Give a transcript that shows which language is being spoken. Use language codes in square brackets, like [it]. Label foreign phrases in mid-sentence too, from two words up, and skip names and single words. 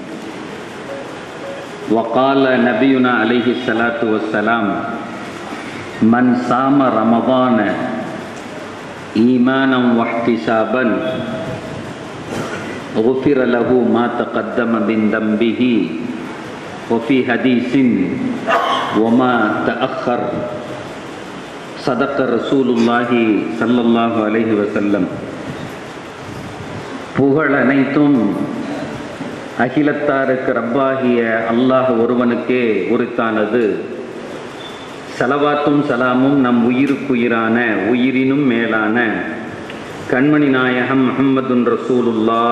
[ar] وقال نبينا عليه الصلاة والسلام من صام رمضان إيمانا واحتسابا غفر له ما تقدم من ذنبه وفي حديث وما تأخر. صدق رسول الله صلى الله عليه وسلم. [ta] புகழ் அனைத்தும் அகிலத்தாருக்கு ரப்பாகிய அல்லாஹ் ஒருவனுக்கே உரித்தானது. ஸலவாத்தும் சலாமும் நம் உயிருக்குயிரான உயிரினும் மேலான கண்மணி நாயகம் [ar] محمد رسول الله